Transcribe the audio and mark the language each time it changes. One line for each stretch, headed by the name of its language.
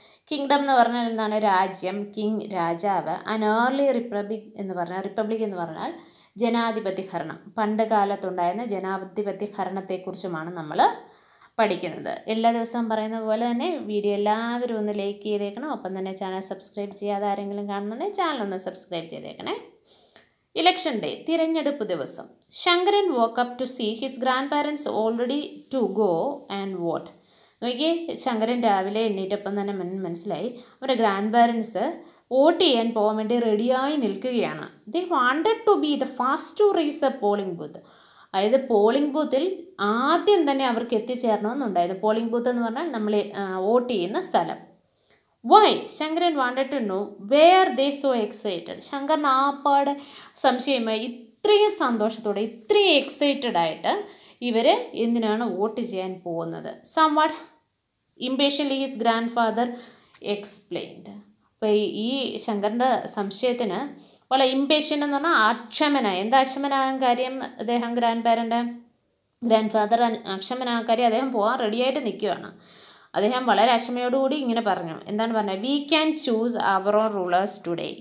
Malayalam: Kingdom എന്ന് പറഞ്ഞാൽ എന്താണ്? രാജ്യം, കിങ് രാജാവ്. ആൻ ഏർലി റിപ്പബ്ലിക് എന്ന് പറഞ്ഞാൽ ജനാധിപത്യ ഭരണം. പണ്ട് കാലത്തുണ്ടായിരുന്ന ജനാധിപത്യ ഭരണത്തെക്കുറിച്ചുമാണ് നമ്മൾ പഠിക്കുന്നത്. എല്ലാ ദിവസവും പറയുന്ന പോലെ തന്നെ വീഡിയോ എല്ലാവരും ഒന്ന് ലൈക്ക് ചെയ്തേക്കണം. ഒപ്പം തന്നെ ചാനൽ സബ്സ്ക്രൈബ് ചെയ്യാതെ ആരെങ്കിലും കാണുന്നുണ്ടെങ്കിൽ ചാനൽ ഒന്ന് സബ്സ്ക്രൈബ് ചെയ്തേക്കണേ.
English: Election day,
Malayalam: തിരഞ്ഞെടുപ്പ് ദിവസം.
English: Shankaran woke up to see his grandparents already to go and vote.
Malayalam: നോക്കിയേ, ശങ്കരൻ രാവിലെ എണ്ണീറ്റപ്പം തന്നെ മനസ്സിലായി അവരുടെ ഗ്രാൻഡ് പാരൻസ് വോട്ട് ചെയ്യാൻ പോകാൻ വേണ്ടി റെഡിയായി നിൽക്കുകയാണ്.
English: They wanted to be the fast to reach a polling booth.
Malayalam: അതായത് പോളിംഗ് ബൂത്തിൽ ആദ്യം തന്നെ അവർക്ക് എത്തിച്ചേരണമെന്നുണ്ടായത്. പോളിംഗ് ബൂത്ത് എന്ന് പറഞ്ഞാൽ നമ്മൾ വോട്ട് ചെയ്യുന്ന സ്ഥലം.
English: Why? Shankaran wanted to know where they so excited.
Malayalam: Sankaran ആപ്പാടെ സംശയമായി ഇത്രയും സന്തോഷത്തോടെ ഇത്രയും എക്സൈറ്റഡ് ആയിട്ട് ഇവർ എന്തിനാണ് വോട്ട് ചെയ്യാൻ പോകുന്നത്?
English: Somewhat impatiently his grandfather explained.
Malayalam: അപ്പോൾ ഈ ശങ്കരൻ്റെ സംശയത്തിന് വളരെ ഇംപേഷ്യൻ്റ് എന്ന് പറഞ്ഞാൽ അക്ഷമനായി. എന്താ അക്ഷമനാകാൻ കാര്യം? അദ്ദേഹം ഗ്രാൻഡ് ഫാദർ അക്ഷമനാകാൻ കാര്യം അദ്ദേഹം പോകാൻ റെഡിയായിട്ട് നിൽക്കുകയാണ്. അദ്ദേഹം വളരെ അക്ഷമയോടുകൂടി ഇങ്ങനെ പറഞ്ഞു. എന്താണ് പറഞ്ഞത്?
English: We can choose our own rulers today.